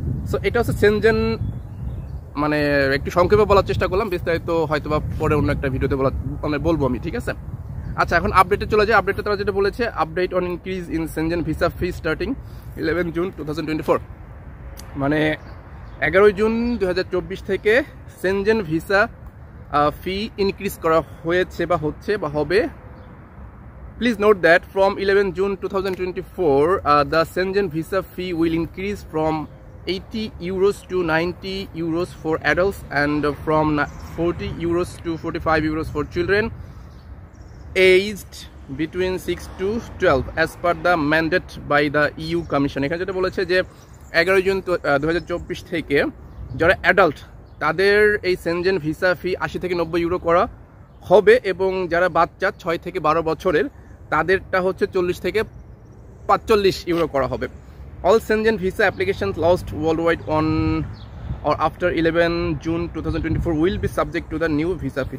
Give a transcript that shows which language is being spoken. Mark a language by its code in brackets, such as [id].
[bn] So এটা হচ্ছে Shenzhen, মানে একটু সংক্ষেপে বলার চেষ্টা করলাম, বিস্তারিত হয়তো বা পরে অন্য একটা ভিডিওতে বলবো আমি, ঠিক আছে। আচ্ছা, এখন আপডেটে চলে যায়। আপডেটে তারা যেটা বলেছে, [en] update on increase in Schengen visa fee starting 11 June 2024, [bn] মানে 11 জুন 2024 থেকে সেনজেন ভিসা ফি ইনক্রিজ করা হয়েছে বা হচ্ছে বা হবে। [en] Please note that from 11 June 2024, the Schengen visa fee will increase from 80 euros to 90 euros for adults and from 40 euros to 45 euros for children aged between 6 to 12 as per the mandate by the EU Commission. [bn] এখানে যেটা বলেছে যে 11 June 2024 থেকে যারা adult, তাদের এই Shenzhen visa ফি 80 থেকে 90 euro করা হবে, এবং যারা বাচ্চা 6 থেকে 12 বছরের, তাদেরটা হচ্ছে 40 থেকে 45 ইউরো করা হবে। [en] All Schengen visa applications lodged worldwide on or after 11 June 2024 will be subject to the new visa fee.